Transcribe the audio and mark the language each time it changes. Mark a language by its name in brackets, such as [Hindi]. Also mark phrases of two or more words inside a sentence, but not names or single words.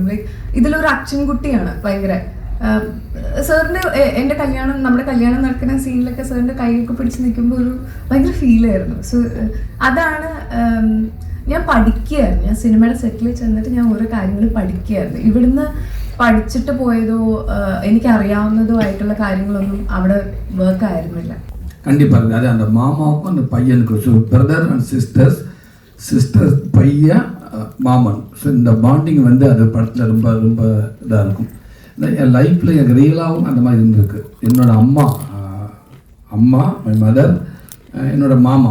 [Malayalam] ലൈക്ക് ഇതിലൊരു അച്ഛൻ കുട്ടിയാണ് ഭയങ്കര. സാറിൻ്റെ നമ്മുടെ കല്യാണം നടക്കുന്ന സീനിലൊക്കെ സാറിൻ്റെ കൈയൊക്കെ പിടിച്ച് നിൽക്കുമ്പോൾ ഒരു ഭയങ്കര ഫീലായിരുന്നു. സോ അതാണ് ഞാൻ പഠിക്കുകയായിരുന്നു. ഞാൻ സിനിമയുടെ സെറ്റിൽ ചെന്നിട്ട് ഞാൻ ഓരോ കാര്യങ്ങൾ പഠിക്കുകയായിരുന്നു. ഇവിടുന്ന് പഠിച്ചിട്ട് പോയതോ എനിക്കറിയാവുന്നതോ ആയിട്ടുള്ള കാര്യങ്ങളൊന്നും അവിടെ വർക്ക് ആയിരുന്നില്ല. [Tamil] கண்டிப்பாக அது அந்த மாமாவுக்கும் அந்த பையனுக்கும், ஸோ [English] brother and sister [Tamil] பையன் மாமன், ஸோ இந்த பாண்டிங் வந்து அது படத்தில் ரொம்ப ரொம்ப இதாக இருக்கும். என் லைஃப்பில் எனக்கு ரியலாகவும் அந்த மாதிரி இருந்திருக்கு. என்னோட அம்மா [English] my mother, [Tamil] என்னோட மாமா.